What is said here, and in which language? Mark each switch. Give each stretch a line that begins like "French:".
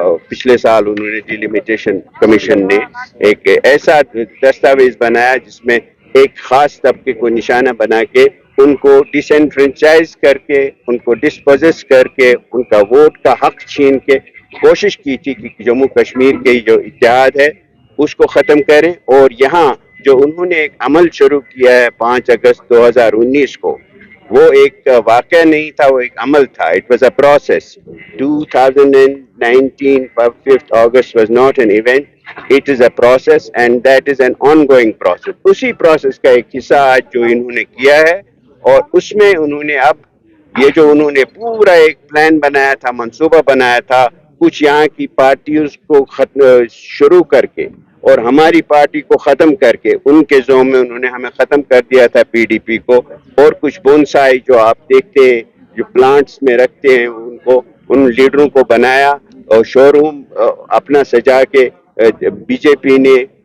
Urdu: پچھلے سال انہوں نے ڈیلیمیٹیشن کمیشن نے ایک ایسا دستاویز بنایا جس میں ایک خاص طبقے کو نشانہ بنا کے ان کو ڈسینفرنچائز کر کے ان کو ڈسپوزس کر کے ان کا ووٹ کا حق چھین کے کوشش کی تھی کہ جموں کشمیر کے جو اتحاد ہے اس کو ختم کریں. اور یہاں جو انہوں نے ایک عمل شروع کیا ہے 5 اگست 2019 کو وہ ایک واقعہ نہیں تھا وہ ایک عمل تھا.
English: It was a process. 2019 5th August was not an event. It is a process and that is an ongoing process.
Urdu: اسی پروسیس کا ایک حصہ آج جو انہوں نے کیا ہے اور اس میں انہوں نے اب یہ جو انہوں نے پورا ایک پلان بنایا تھا منصوبہ بنایا تھا کچھ یہاں کی پارٹیوں کو شروع کر کے اور ہماری پارٹی کو ختم کر کے ان کے زوم میں انہوں نے ہمیں ختم کر دیا تھا PDP کو اور کچھ بونسائی جو آپ دیکھتے ہیں جو پلانٹس میں رکھتے ہیں ان کو ان لیڈروں کو بنایا اور شو روم اپنا سجا کے BJP نے